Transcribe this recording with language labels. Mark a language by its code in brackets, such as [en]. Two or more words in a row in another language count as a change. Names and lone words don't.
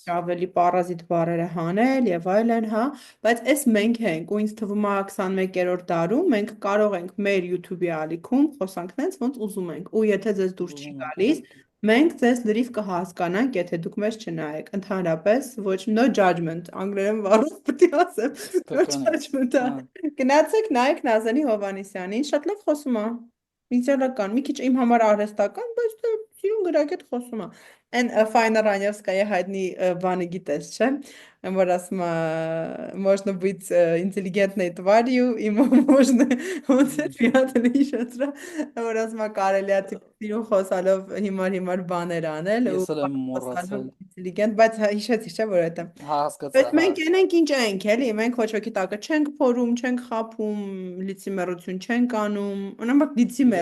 [hy] փորձում եմ ավելի պարազիտ բառերը հանել եւ այլն, հա, բայց էս մենք ենք ու ինձ թվում է 21-րդ դարում մենք կարող ենք մեր YouTube-ի ալիքում խոսանք նենց ոնց ուզում ենք։ Ու եթե ձեզ դուր չի Ուզում ենք գալիս, ուղղակի։ մենք ձեզ լրիվ կհասկանանք, եթե դուք մեզ չնայեք։ Ընդհանրապես, ոչ [en] no judgment, [hy] անգլերեն բառով պետք է ասեմ, no Սկականից։ judgment, Հա, գնացեք նայեք Նազանի Հովհաննիսյանին, շատ լավ խոսում է։ Իդեալական, մի քիչ իմ համար արհեստական, բայց դե սիրուն գրագետ խոսում է։ Այն Ֆայնա Ռանյevskaya հայտնի բանը գիտես, չէ՞, որ ասում է [ru] можно быть интеллигентной тварью и можно [hy] ոնց է ինչ։ ֆիատը հիշեցրա, որ ասում է կարելի է սիրուն խոսալով հիմար բաներ անել ու Ես էլ եմ խոսալով մոռացել։ ինտելիգենտ, բայց հիշեցի, չէ՞ որ այդ Հա, հասկացա, Բայց հա։ մենք ենք ինչ ենք, էլի, մենք ոչ ոքի տակը չենք փորում, չենք խափում, լիցիմերություն չենք անում, ունեմք լիցիմեր,